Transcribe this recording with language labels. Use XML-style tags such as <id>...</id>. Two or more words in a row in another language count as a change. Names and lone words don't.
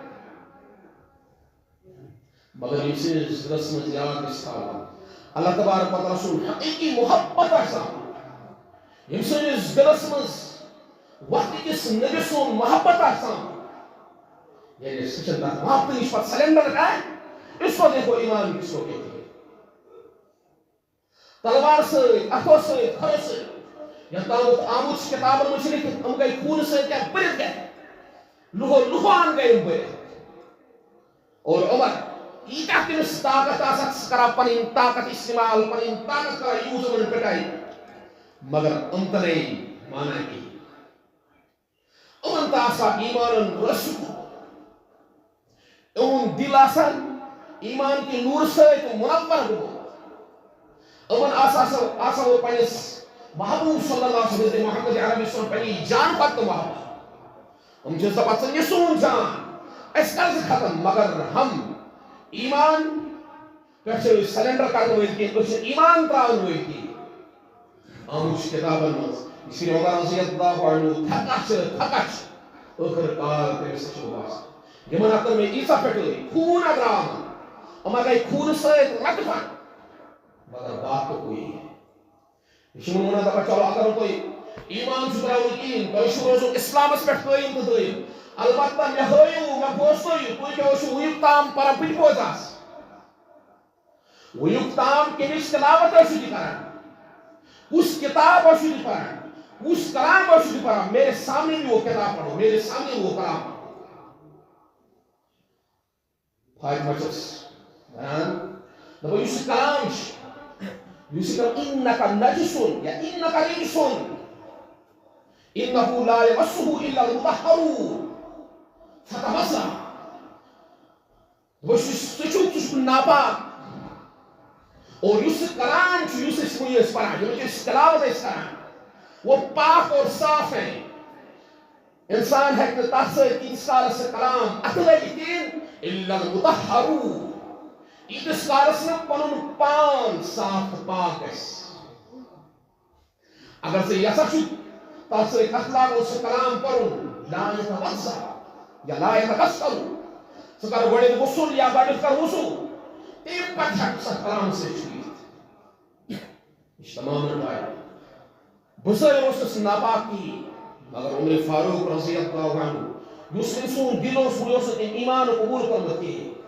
<ks>مگر ییٚمہِ سٕنٛدِس دِلس منٛز یاد گژھِ تھاوُن اللہ تبارک و تعالیٰ سُنٛد حقیٖقی محبت آسان ییٚمہِ سٕنٛدِس دِلس منٛز وقتٕکِس نبی سُنٛد محبت آسان یعنی سُہ چھُنہٕ تتھ محبتہٕ نِش پتہٕ سلینڈر کران</ks> <ur>اس کو دیکھو ایمان کس کو کہتے ہیں</ur> <ks>تلوار سۭتۍ اَتھو سۭتۍ کھۄرو سۭتۍ یتھ تامَتھ آمُت چھُ کِتابن منٛز چھُ لیکھِتھ یِم گٔے خوٗنہٕ سۭتۍ کیٛاہ بٔرِتھ گٔے لُہان گٔے یِم بٔرِتھ اور عمر ییٖتیاہ تٔمِس طاقت آسان سُہ کران پنٕنۍ طاقت استعمال پنٕنۍ طاقت کران یوٗز یِمن پِٹاے مگر یِم تہِ نَے مانان کِہیٖنۍ یِمن تہِ آسان ایٖمانن رسوٗ یِہُنٛد دِل آسان</ks> <ur>ایمان کی نور</ur> <ks>سۭتۍ منور گوٚمُت یِمن آسان پننِس محبوب صلی اللہ علیہ وسلم محمد عربی صلی پننہِ جان پتہٕ محبت یِم چھِ دپان ژٕ نہِ سون جان اَسہِ کر ژٕ ختم مگر ہم ایمان پٮ۪ٹھ چھِ أسۍ سلینڈر کرن وٲلۍ کینٛہہ أسۍ چھِ ایمان تراون وٲلۍ کینٛہہ آمُت چھُ کِتابن منٛز</ks> <ur>اسی لیے</ur> <ks>عمر رضی اللہ عنہ تھکان چھِ ٲخر کار تٔمِس چھُ باسان یِمن ہا کٔر مےٚ ییٖژاہ پٮ۪ٹھٲے خوٗن ہا درٛاو یِمن گٔے خوٗنہٕ سۭتۍ لطفن</ks> <ur>مگر بات تو کوئی</ur> <ks>یہِ چھُنہٕ وَنان دپان چلو اگر نہٕ تۄہہِ ایمان چھُ ترٛاوُن کِہیٖنۍ تۄہہِ چھُو روزُن اِسلامس پٮ۪ٹھ قٲیِم تہٕ دٲیِم البتہ مےٚ ہٲیِو مےٚ بوزنٲیِو تُہۍ کیٛاہ ٲسِو وٕنیُک تام پران بہٕ تہِ بوزہس وٕنیُک تام کَمِچ تِلاوت ٲسِو تُہۍ کران کُس کِتاب ٲسِو تُہۍ پران کُس کلام ٲسِو تُہۍ پران</ks> <ur>میرے سامنے بھی وہ کتاب پڑھو میرے سامنے وہ کلام</ur> <ks>فاطمہ چھَس وَنان دَپان یُس یہِ کلام چھُ یُس یہِ کلام</ks> <ar>اِنَّکَ نَجِسٌ یا اِنَّکَ رِجسٌ اِنَّهُ لَا يَمَسُّهُ إِلَّا الْمُطَهَّرُونَ فتمسح</ar> <ks>دَپان ژٕ چھُکھ ناپاک اور یُس یہِ کلام چھُ یُس أسۍ وٕنۍ ٲسۍ پران ییٚمِچ أسۍ تلاوت ٲسۍ کران</ks> <ur>وہ پاک اور صاف ہے</ur> <ks>انسان ہیٚکہِ نہٕ تتھ سۭتۍ تیٖتِس کالس سُہ کلام اَتھٕ لٲگِتھ کِہیٖنۍ</ks> <ar>إِلَّا الْمُطَهَّرُونَ</ar> <ks>ییٖتِس کالس نہٕ پنُن پان صاف تہٕ پاک گژھِ اگر ژٕ یژھان چھُکھ تتھ سۭتۍ اَتھٕ لاگُن سُہ کلام پرُن</ks> <ar>لا يتوضأ یا لا يتغسل</ar> <ks>ژٕ کر گۄڈٕنیٚتھ غسل یا گۄڈٕنیٚتھ کر وضوٗ تمہِ پتہٕ ہیٚکہٕ ژٕ کلام سۭتۍ چھُکِتھ یہِ چھُ تمام پاے بُزرگ اوس نہٕ ناپاک کِہیٖنۍ مگر عمر فاروق رضی اللہ عنہ یُس أمۍ سُنٛد دِل اوس وٕنہِ اوس نہٕ تٔمۍ ایمان قبوٗل کوٚرمُت کِہیٖنۍ</ks>